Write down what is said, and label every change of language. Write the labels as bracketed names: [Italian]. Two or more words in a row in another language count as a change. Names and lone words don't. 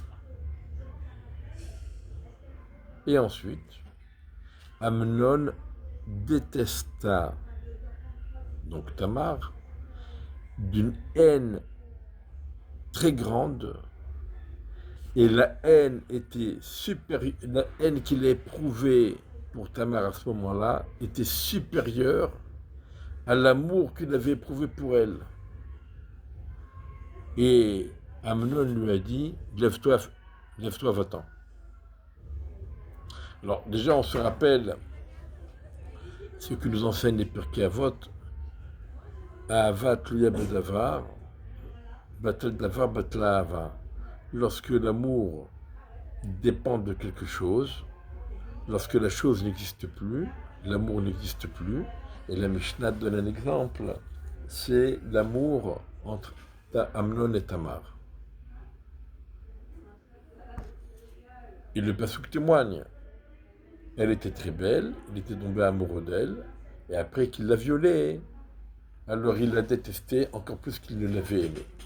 [French] Et ensuite, Amnon détesta donc Tamar d'une haine très grande, et la haine était supérieure, la haine qu'il a éprouvée pour Tamar à ce moment-là était supérieure à l'amour qu'il avait éprouvé pour elle. Et Amnon lui a dit, lève-toi, va-t'en. Alors déjà on se rappelle ce que nous enseignent les Pirkei Avot, [Hebrew] אהבה התלויה בדבר בטל דבר בטלה אהבה. [French] Lorsque l'amour dépend de quelque chose, lorsque la chose n'existe plus, l'amour n'existe plus, et la Mishnah donne un exemple, c'est l'amour entre Amnon et Tamar. Et le Passouk témoigne, elle était très belle, il était tombé amoureux d'elle, et après qu'il l'a violée, alors il l'a détestée encore plus qu'il ne l'avait aimée.